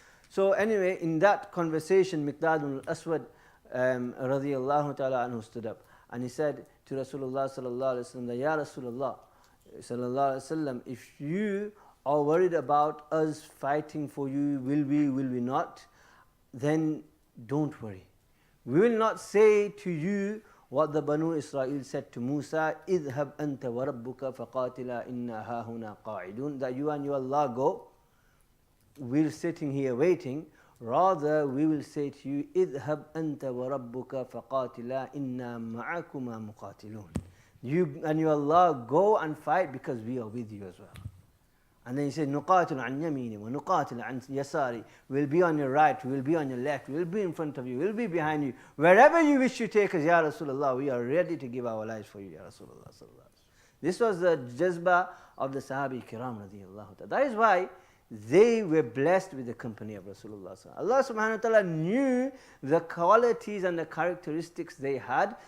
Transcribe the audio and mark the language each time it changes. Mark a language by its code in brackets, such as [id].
[en] So anyway, in that conversation, Miqdad ibn al-Aswad radiyallahu ta'ala anhu stood up, and he said to Rasulullah sallallahu alaihi wasallam, Ya Rasulullah sallallahu alaihi wasallam, if you are worried about us fighting for you, will we not, then don't worry. We will not say to you what the Banu Israel said to Musa, [ar] اذهب أنت وربك فقاتلا إنا هاهنا قاعدون, [en] that you and your Allah go, we're sitting here waiting. Rather, we will say to you, [ar] اذهب أنت وربك فقاتلا إنا معكما مقاتلون. [en] You and your Allah go and fight, because we are with you as well. And then he said, [ar] نُقَاتِلُ عَنْ يَمِينِ وَنُقَاتِلُ عَنْ يَسَارِ. [en] We'll be on your right, we'll be on your left, we'll be in front of you, we'll be behind you. Wherever you wish to take us, Ya Rasulullah, we are ready to give our lives for you, Ya Rasulullah. This was the jazba of the Sahabi Kiram radiyallahu ta'ala. That is why they were blessed with the company of Rasulullah. Allah subhanahu wa ta'ala knew the qualities and the characteristics they had.